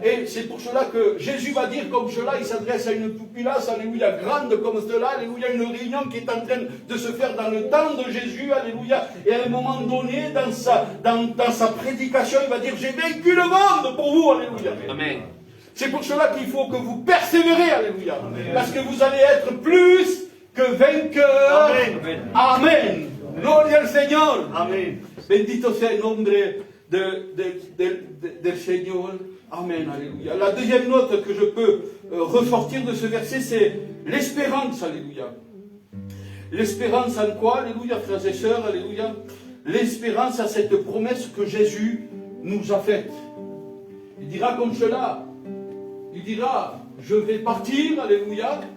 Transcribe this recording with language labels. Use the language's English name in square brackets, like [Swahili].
[French] Et c'est pour cela que Jésus va dire comme cela, il s'adresse à une populace, alléluia, grande comme cela, alléluia, une réunion qui est en train de se faire dans le temps de Jésus, alléluia. Et à un moment donné, dans sa prédication, il va dire, j'ai vaincu le monde pour vous, alléluia. Amen. C'est pour cela qu'il faut que vous persévérez, alléluia. Parce que vous allez être plus que vainqueurs. Amen. [Spanish] Amen. Gloria al Señor. Amén. Bendito sea el nombre del Señor. [French] Amen. Alléluia. La deuxième note que je peux ressortir de ce verset, c'est l'espérance. Alléluia. L'espérance en quoi? Alléluia, frères et sœurs. Alléluia. L'espérance à cette promesse que Jésus nous a faite. Il dira comme cela. Il dira, je vais partir. Alléluia.